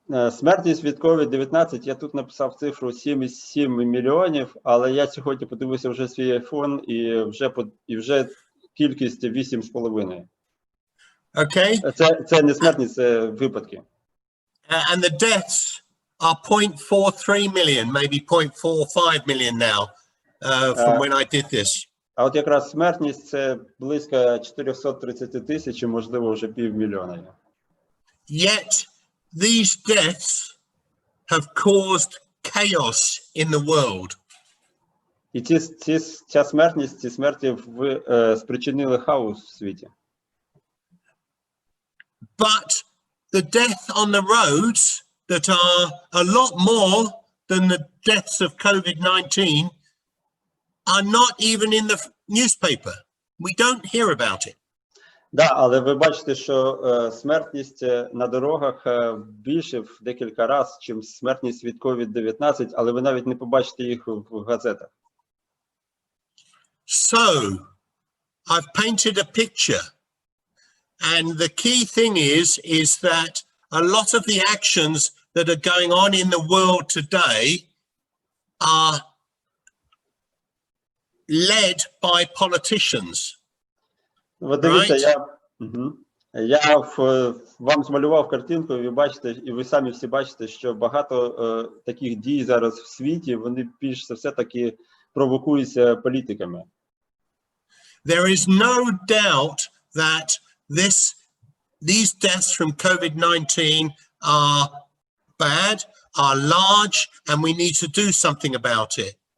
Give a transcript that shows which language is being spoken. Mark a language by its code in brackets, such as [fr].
[uk] Смертність від COVID-19, я тут написав цифру 7,7 мільйонів, але я сьогодні подивився вже свій iPhone і вже кількість 8,5. [en] Okay. [uk] Це не смертність, це випадки. [en] And the deaths are 0.43 million, maybe 0.45 million now, from when I did this. [uk] А от якраз смертність це близько 430 тисяч, можливо, вже півмільйона. [en] Yet these deaths have caused chaos in the world. [uk] І ця смертність, ці смерті спричинили хаос в світі. [en] But the death on the roads that are a lot more than the deaths of COVID-19 are not even in the newspaper. We don't hear about it. [uk] Да, але ви бачите, що смертність на дорогах більше в декілька разів, чим смертність від COVID-19, але ви навіть не побачите їх в газетах. [en] So, I've painted a picture. And the key thing is that a lot of the actions that are going on in the world today are led by politicians. [uk] Ви дивіться, я вам змалював картинку, і ви бачите, і ви самі всі бачите, що багато таких дій зараз в світі, вони більш за все таки провокуються політиками. [en] There is no doubt that these deaths from COVID-19 are bad, are large, and we need to do something about it.